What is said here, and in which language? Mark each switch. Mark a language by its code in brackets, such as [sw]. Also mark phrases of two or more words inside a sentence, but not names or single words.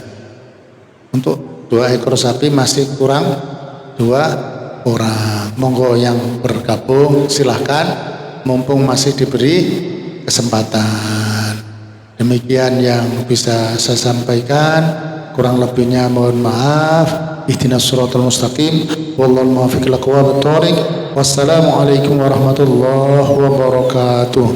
[id] Untuk 2 ekor sapi masih kurang 2 orang. Monggo yang bergabung silahkan mumpung masih diberi kesempatan. Demikian yang bisa saya sampaikan, kurang lebihnya mohon maaf. [ar] اهدنا الصراط المستقيم والله الموفق إلى أقوم الطريق. والسلام عليكم ورحمة الله وبركاته.